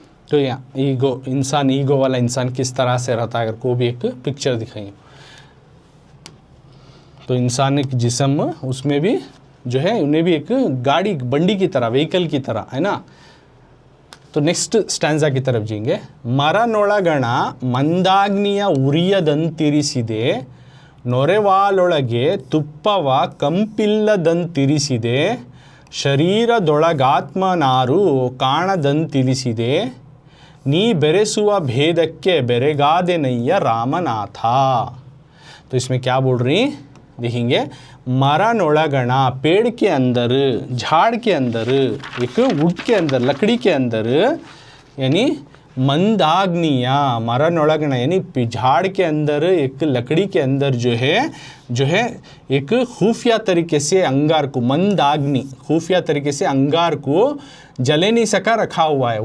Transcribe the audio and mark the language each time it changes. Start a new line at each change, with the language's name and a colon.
Hindi: तो यहाँ ईगो वाला इंसान किस तरह से रहता है अगर को भी एक पिक्चर दिखाइए तो इंसान एक जिस्म उसमें भी जो है उन्हें भी एक गाड़ी बंडी की तरह व्हीकल की तरह है ना। तो नेक्स्ट स्टैंजा की तरफ जाएंगे।
Kannada: ಮರನೊಳಗಣ ಮಂದಾಗ್ನಿಯ ಉರಿಯದಂತಿರಿಸಿದೆ ನೊರೆವಾಲೊಳಗೆ ತುಪ್ಪವ ಕಂಪಿಲ್ಲದಂತಿರಿಸಿದೆ ಶರೀರದೊಳಗಾತ್ಮನಾರು ಕಾಣದಂತಿರಿಸಿದೆ ನೀ ಬೆರೆಸುವ भेदಕ್ಕೆ ಬೆರೆಗಾದೆನಯ್ಯ रामनाथ।
Hindi: तो इसमें क्या बोल रही देखेंगे मरनोड़गणा पेड़ के अंदर झाड़ के अंदर एक वुड के अंदर लकड़ी के अंदर यानी मंदाग्निया मरनोळगण यानी झाड़ के अंदर एक लकड़ी के अंदर जो है एक खुफिया तरीके से अंगार को मंदाग्नि खुफिया तरीके से अंगार को जले नहीं सका रखा हुआ है।